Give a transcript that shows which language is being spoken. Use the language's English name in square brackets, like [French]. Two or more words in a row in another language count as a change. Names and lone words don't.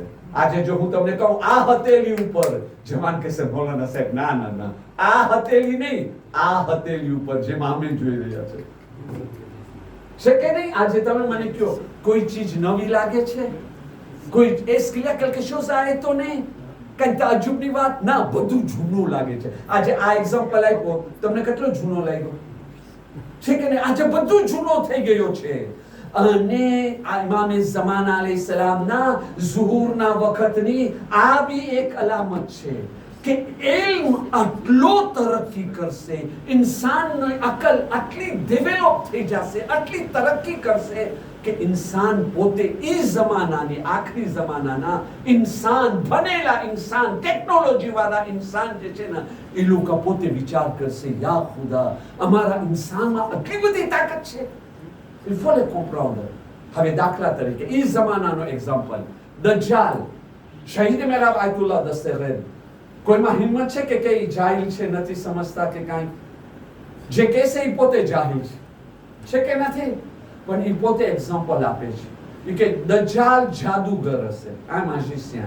[Gujarati] આજે જો હું તમને કહું આ હથેલી ઉપર, જવાન કહેશે મૌલાના સાહેબ ના આ હથેલી નહીં, આ હથેલી ઉપર જેમ આમે જોઈ રહ્યા છે કે નહીં? આજે તમે મને કહો કોઈ ચીજ નવી લાગે છે? કોઈ એસ્કિયા [French] quelque chose [Gujarati] આए તો નહીં? કઈ તાજુબની વાત ના, બધું જૂનું લાગે છે. આજે આ એક્ઝામ્પલ આપ્યો તમને, કેટલો જૂનો લાગ્યો છે કે નહીં? આજે બધું જૂનો થઈ ગયો છે. અને ઇમામે ઝમાન અલૈહિસ્સલામના ઝુહુરના વખતની આ બી એક અલામત છે કે ઇલ્મ આટલો તરક્કી કરશે, ઇન્સાનની અકલ આટલી ડેવલપ થઈ જશે, આટલી તરક્કી કરશે કે ઇન્સાન પોતે એ જમાનાની આખરી જમાનાના ઇન્સાન, ભણેલા ઇન્સાન, ટેકનોલોજી વાળા ઇન્સાન જે છે ને એ લોકો પોતે વિચાર કરશે, યા ખુદા અમારા ઇન્સાનમાં આટલી બધી તાકાત છે. [French] Il faut le comprendre. [Gujarati] હવે દાખલા તરીકે એ જમાનાનો એક્ઝામ્પલ દજ્જાલ, શહીદ મેરાબ આયતુલ્લાહ દસ્તગીર. કોઈમાં હિંમત છે કે કઈ જાહિલ છે, નથી સમજતા કે કાંઈ? જે કહેશે એ પોતે જાહિલ છે કે નથી? પણ એ પોતે એક્ઝામ્પલ આપે છે કે દજ્જાલ જાદુગર હશે, આ મેજિશિયન.